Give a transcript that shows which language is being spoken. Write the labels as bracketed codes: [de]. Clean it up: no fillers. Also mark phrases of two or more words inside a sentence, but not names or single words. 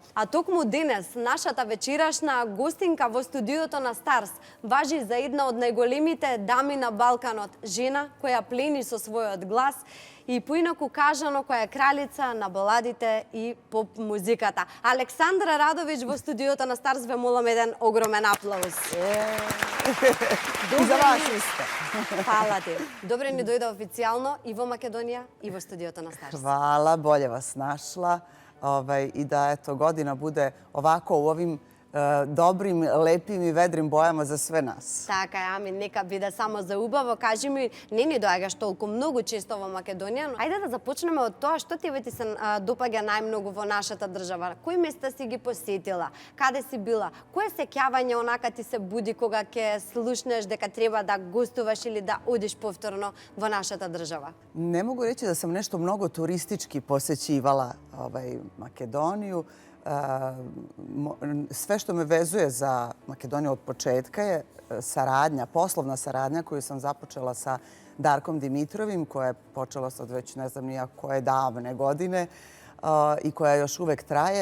[mk] А токму денес, нашата вечерашна гостинка во студиото на Старс важи за една од најголемите дами на Балканот, жена која плени со својот глас и поинаку кажано која е кралица на баладите и поп музиката. Александра Радовиќ во студиото на Старс, ве молам еден огромен аплауз. И за вас исто. Фала ти. Добре ни дојде официјално и во Македонија и во студиото на Старс. [sr] Hvala, bolje vas našla. I da eto godina bude ovako u ovim dobrim, lepim i vedrim bojama za sve nas. [mk] Така е, ами нека биде само за убаво. Кажи ми, не ни доаѓаш толку многу често во Македонија, но ајде да започнеме од тоа што тебе ти се допаѓа најмногу во нашата држава. Кои места си ги посетила? Каде си била? Кое сеќавање онака ти се буди кога ќе слушнеш дека треба да гостуваш или да одиш повторно во нашата држава? [sr] Ne mogu reći da sam nešto mnogo turistički posećivala Makedoniju. Sve što me vezuje za Makedoniju od početka je saradnja, poslovna saradnja koju sam započela sa Darkom Dimitrovim, koja je počela sad već ne znam nija koje davne godine i koja još uvek traje.